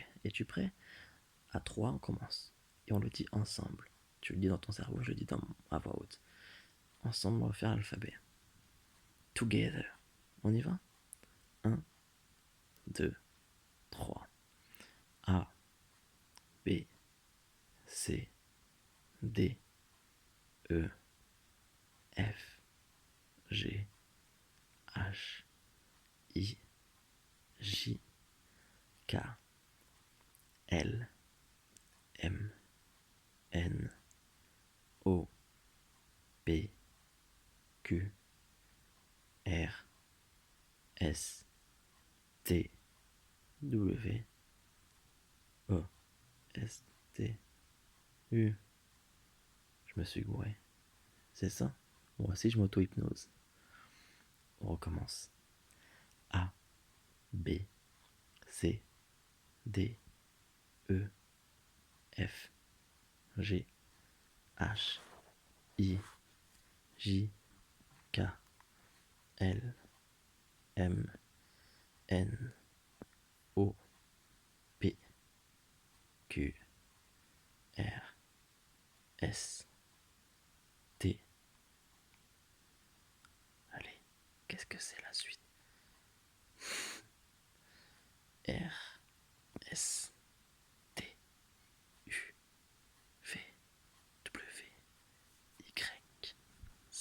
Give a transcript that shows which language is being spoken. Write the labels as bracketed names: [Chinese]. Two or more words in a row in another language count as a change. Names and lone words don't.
[French] Es-tu prêt? À 3, on commence. Et on le dit ensemble. Tu le dis dans ton cerveau, je le dis à voix haute. Ensemble, on va faire l'alphabet. Together. On y va? 1, 2, 3. A, B, C, D, E, F, G, H, I, J, K, L, M, N, O, P, Q, R, S, T, W, E, S, T, U. Je me suis gouré. C'est ça? Moi aussi, je m'auto-hypnose. On recommence. A, B, C, D, E, F, G, H, I, J, K, L, M, N, O, P, Q, R, S, T. Allez, qu'est-ce que c'est la suite? R, S, T, U, V, W, Y, Z,